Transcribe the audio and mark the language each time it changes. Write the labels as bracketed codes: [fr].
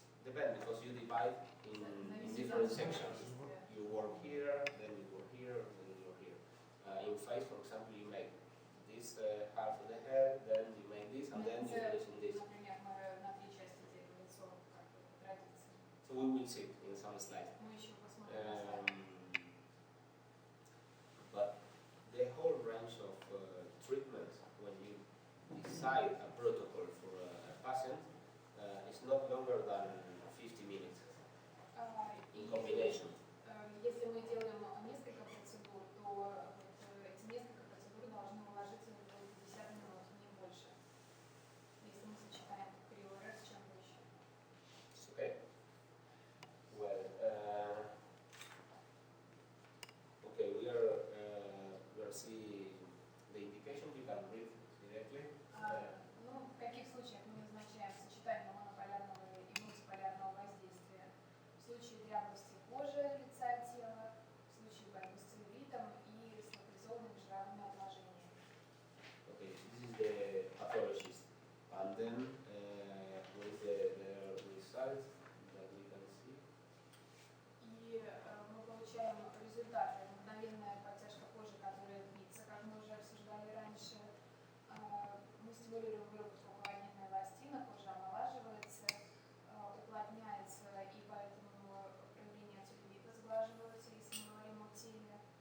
[en] depends because you divide in different sections. You work here, then you work here, then you work here. In face, for example, you make this half of the head, then you make this, and then you finish in this. [ru] Например, мы на три части делим лицо, как бы по традиции. [en] So we will see in some slides. [ru] Мы еще посмотрим на слайд. [en] But the whole range of treatments when you decide a protocol for a patient is not longer than 50 minutes in combination. [ru] Если мы делаем несколько процедур, то вот эти несколько процедур должны уложиться в 50 минут, не больше. Если мы сочетаем КРИО с чем-то еще. [en] Okay. Well, okay, we are seeing the indication. You can read directly. [ru] Ну, в каких случаях мы назначаем сочетание монополярного и мультиполярного воздействия? В случае дряблости кожи, лица, тела, в случае борьбы с целлюлитом и с локализованными жировыми отложениями. [en] Okay, this is the pathologist, and then with the results that we can see. [ru] И мы получаем результаты. Мгновенная подтяжка кожи, которая длится, как мы уже обсуждали раньше. Мы стимулируем выработку коллагеновой эластина, кожа омолаживается, уплотняется, и поэтому проявления целлюлита сглаживаются, если мы говорим о теле.